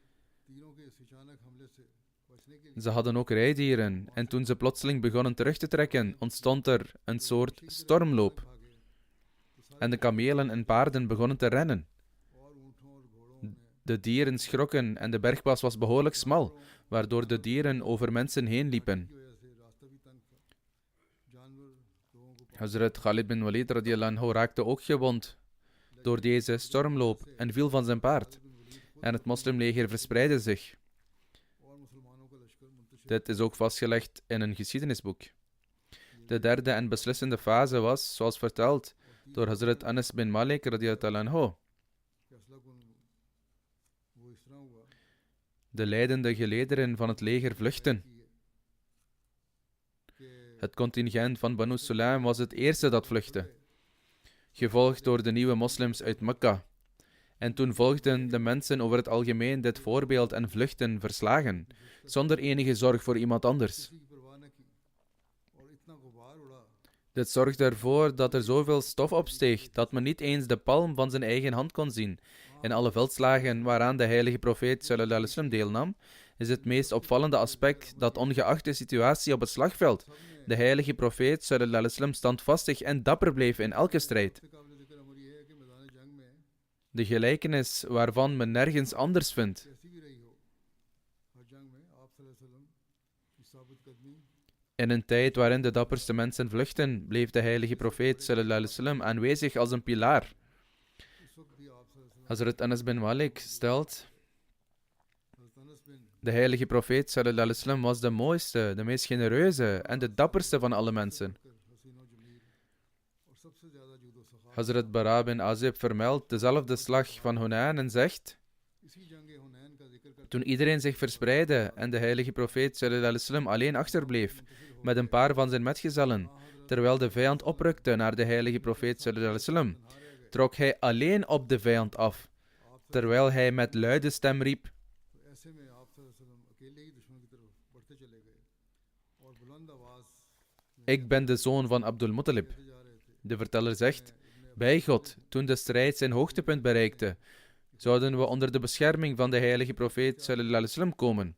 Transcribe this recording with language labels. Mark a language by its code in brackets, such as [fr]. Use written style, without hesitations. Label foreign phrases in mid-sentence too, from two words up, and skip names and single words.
[nl] Ze hadden ook rijdieren, en toen ze plotseling begonnen terug te trekken, ontstond er een soort stormloop. En de kamelen en paarden begonnen te rennen. De dieren schrokken en de bergpas was behoorlijk smal, waardoor de dieren over mensen heen liepen. Hazrat Khalid bin Walid [ar] رضي الله عنه [nl] raakte ook gewond door deze stormloop en viel van zijn paard. En het moslimleger verspreidde zich. Dit is ook vastgelegd in een geschiedenisboek. De derde en beslissende fase was, zoals verteld, door Hazrat Anas bin Malik [ar] رضي الله عنه. [nl] De leidende gelederen van het leger vluchten. Het contingent van Banu Sulaim was het eerste dat vluchtte, gevolgd door de nieuwe moslims uit Mekka. En toen volgden de mensen over het algemeen dit voorbeeld en vluchten verslagen, zonder enige zorg voor iemand anders. Dit zorgde ervoor dat er zoveel stof opsteeg dat men niet eens de palm van zijn eigen hand kon zien. In alle veldslagen waaraan de heilige profeet [ar] صلى الله عليه وسلم [nl] deelnam, is het meest opvallende aspect dat ongeacht de situatie op het slagveld, de heilige profeet [ar] صلى الله عليه وسلم [nl] standvastig en dapper bleef in elke strijd. De gelijkenis waarvan men nergens anders vindt. In een tijd waarin de dapperste mensen vluchten, bleef de heilige profeet [ar] صلى الله عليه وسلم [nl] aanwezig als een pilaar. Hazrat Anas bin Malik stelt: de heilige profeet [ar] صلى الله عليه وسلم [nl] was de mooiste, de meest genereuze en de dapperste van alle mensen. Hazrat Bara bin Azib vermeldt dezelfde slag van Hunain en zegt: toen iedereen zich verspreidde en de heilige profeet [ar] صلى الله عليه وسلم [nl] alleen achterbleef met een paar van zijn metgezellen, terwijl de vijand oprukte naar de heilige profeet [ar] صلى الله عليه وسلم, [nl] trok hij alleen op de vijand af, terwijl hij met luide stem riep: ik ben de zoon van Abdul Muttalib. De verteller zegt: bij God, toen de strijd zijn hoogtepunt bereikte, zouden we onder de bescherming van de heilige profeet [ar] صلى الله عليه وسلم [nl] komen.